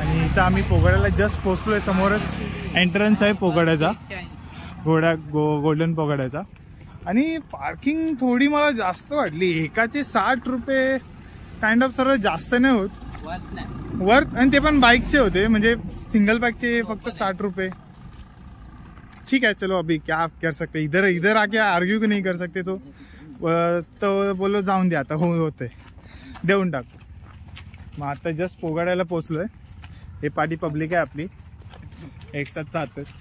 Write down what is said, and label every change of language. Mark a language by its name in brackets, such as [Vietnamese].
[Marathi] आणि इथं आम्ही पोगाड्याला जस्ट पोहोचलोय. समोरच एंट्रन्स आहे पोगाड्याचा, गोल्डन पोगाड्याचा. आणि पार्किंग थोडी मला जास्त वाटली. एकाचे 60 रुपये काइंड ऑफ थोडं जास्त नाही होत वर्थ. आणि ते पण बाईकचे होते, म्हणजे सिंगल बाईकचे फक्त 60 रुपये. [Hindi] ठीक है चलो अभी क्या कर सकते, इधर आके आर्ग्यू नहीं कर सकते. [Marathi] तो बोलो जाऊन द्या आता, होते देऊन टाकतो. मग आता जस्ट पोगाड्याला पोचलोय. हे पाठी पब्लिक आहे आपली, एक साथ जात.